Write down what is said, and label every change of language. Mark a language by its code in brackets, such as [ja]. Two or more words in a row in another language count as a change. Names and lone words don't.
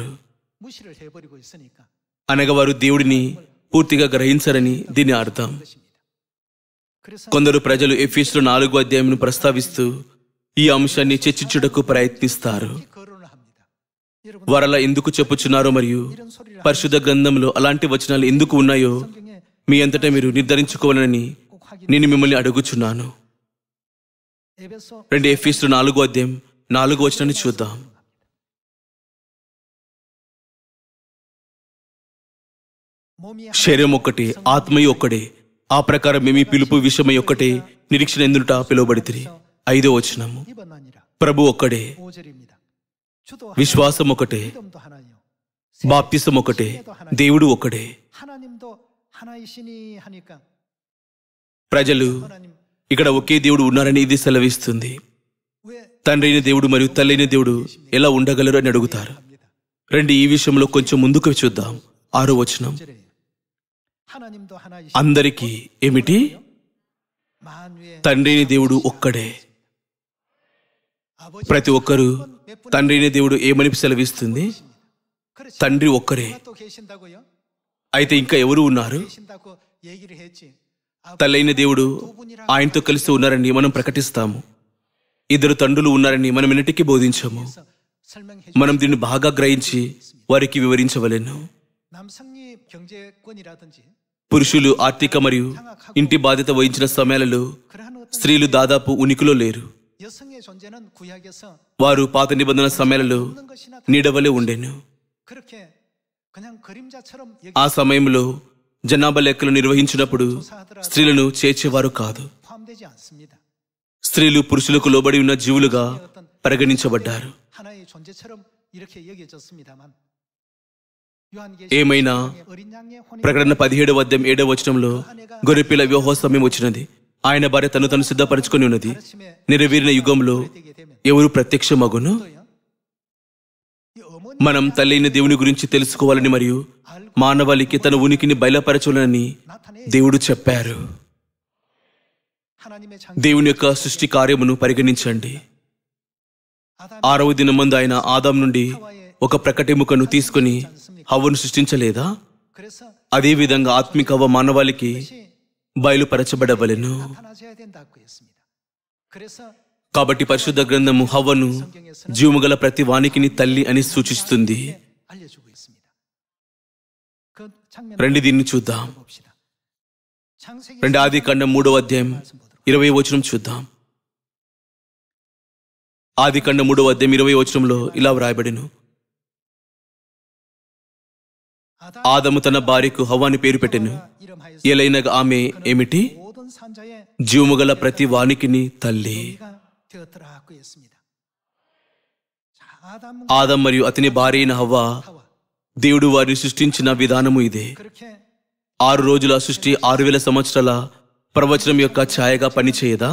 [ko] 무시를 해버리고 있으니까 [te] అనగా వారు దేవుడిని పూర్తిగా గ్రహించరని దీని అర్థం. [ko] 것입니다. 그래서 [te] కొందరు ప్రజలు ఎఫెసీయుల 4వ అధ్యాయంను ప్రస్తావిస్తూ ఈ అంశాన్ని చర్చించుటకు ప్రయత్నిస్తారు. [ko] 이 거론을 합니다. 여러분 [te] వారలా ఎందుకు చెప్పుచున్నారో మరియు [ko] 이런 소리를 [te] పరిశుద్ధ గ్రంథంలో అలాంటి వచనాలు ఎందుకు ఉన్నాయో [ko] 성경에 [te] మీ అంతటా మీరు నిర్ధారించుకోవాలని [ko] 꼭 확인. [te] నేను మిమ్మల్ని అడుగుచున్నాను. [ko] 에베소 [te] 2 ఎఫెసీయుల 4వ అధ్యాయం 4వ వచనాన్ని చూద్దాం. [ko] 몸이 [te] శరీరం ఒక్కటే, ఆత్మయు ఒక్కడే, ఆ ప్రకారం మీ పిలుపు విషయమై ఒక్కటే నిరీక్షణ ఎందుట పిలువబడితిరి. 5వ వచనము. [ko] 이번만이라 [te] ప్రభు ఒక్కడే, [ko] 5절입니다. 주도 [te] విశ్వాసం ఒకటే, [ko] 믿음도 하나요. [te] బాప్తిసం ఒకటే, దేవుడు ఒక్కడే. [ko] 하나님도 하나이시니 하니까 [te] ప్రజలు [ko] 하나님 [te] ఇక్కడ ఒకే దేవుడు ఉన్నారని ఇది సెలవిస్తుంది. [ko] 왜 [te] తండ్రి అయిన దేవుడు మరియు తల్లి అయిన దేవుడు ఎలా ఉండగలరు అని అడుగుతారు. [ko] 합니다. [te] రండి ఈ విషయంలో కొంచెం ముందుకు చూద్దాం. 6వ వచనం. [ko] 5절에 하나님도 하나이시니 [te] అందరికీ ఏమిటి? [ko] 만유의 [te] తండ్రి అయిన దేవుడు ఒక్కడే. [ko] 아버지 [te] ప్రతి ఒక్కరూ తండ్రి అయిన దేవుడు ఏమని సెలవిస్తుంది? [ko] 그렇지 [te] తండ్రి ఒక్కరే. [ko] 또 계신다고요? [te] అయితే ఇంకా ఎవరు ఉన్నారు? [ko] 계신다고 얘기를 했지. [te] తల్లైన దేవుడు ఆయనతో కలిసి ఉన్నారని మనం ప్రకటిస్తాము. 2 తండ్రులు ఉన్నారని మనం ఎన్నటికీ బోధించము. [ko] 그래서 설명해 [te] మనం దీన్ని బాగా గ్రహించి వారికి వివరించవలెను. [ko] 남성이 경제권이라든지 [te] పురుషులు ఆర్థిక మరియు ఇంటి బాధ్యత వహించిన సమయాలలో [ko] 그러한 어떤 [te] స్త్రీలు దాదాపు ఉనికిలో లేరు. [ko] 여성의 존재는 구약에서 [te] వారు పాత నిబంధన సమయాలలో [ko] 없는 것이나 [te] నీడవలే ఉండెను. [ko] 그렇게 그냥 그림자처럼 [te] ఆ సమయంలో జనాభా లెక్కలు నిర్వహించినప్పుడు స్త్రీలను చేర్చేవారు కాదు. [ko] 포함되지 않습니다. [te] స్త్రీలు పురుషులకు లోబడి ఉన్న జీవులుగా పరిగణించబడ్డారు. [ko] 하나의 존재처럼 이렇게 여겨졌습니다만 [te] ఏమైనా [ko] 어린 양의 혼인 [te] ప్రకటన 17వ అధ్యాయం 7వ వచనంలో గొర్రెపిల్ల వివాహ సమయం వచ్చినది, ఆయన భార్య తను సిద్ధపరచుకొని ఉన్నది, నెరవేరిన యుగంలో [ko] 되게 되면 [te] ఎవరు ప్రత్యక్షమగును? [ko] 또요. 이 어머니 [te] మనం తల్లైన దేవుని గురించి తెలుసుకోవాలని మరియు మానవాళికి తన ఉనికిని బయలుపరచాలని [ko] 나타내 [te] దేవుడు చెప్పారు. [ko] 하나님의 창 [te] దేవుని యొక్క సృష్టి కార్యమును పరిగణించండి. [ko] 아담 [te] 6వ దినమందు ఆయన ఆదాం నుండి ఒక ప్రకటెముకను తీసుకుని హవ్వను సృష్టించలేదా? [ko] 그래서 [te] అదే విధంగా ఆత్మిక హవ్వ మానవాళికి [ko] 다시 [te] బయలుపరచబడవలెను. [ko] 나타나셔야 된다고 했습니다. 그래서 [te] కాబట్టి పరిశుద్ధ గ్రంథము హవ్వను జీవముగల ప్రతి వానికిని తల్లి అని సూచిస్తుంది. [ko] 알려주고 있습니다. 그 장면 [te] రండి దీన్ని చూద్దాం. [ko] 봅시다. 창세기 [te] రండి ఆదికాండం 3వ అధ్యాయం 20వ వచనం చూద్దాం. ఆదికాండం 3వ అధ్యాయం 20వ వచనంలో ఇలా వ్రాయబడెను, [ko] 아담 [te] ఆదము తన భార్యకు హవ్వాని పేరు పెట్టెను. [ko] 이름하여서 [te] ఏలైనగా ఆమె ఏమిటి? [ko] 모든 산자의 [te] జీవముగల ప్రతి వానికిని తల్లి. [ko] 가 되었더라고 했습니다. 자, 아담 [te] ఆదం మరియు అతని భార్య అయిన హవ్వ [ko] 하와 [te] దేవుడు వారిని సృష్టించిన విధానము ఇదే. [ko] 그렇게 [te] 6 రోజుల సృష్టి 6000 సంవత్సరాల ప్రవచనం యొక్క ఛాయగా పనిచేయదా?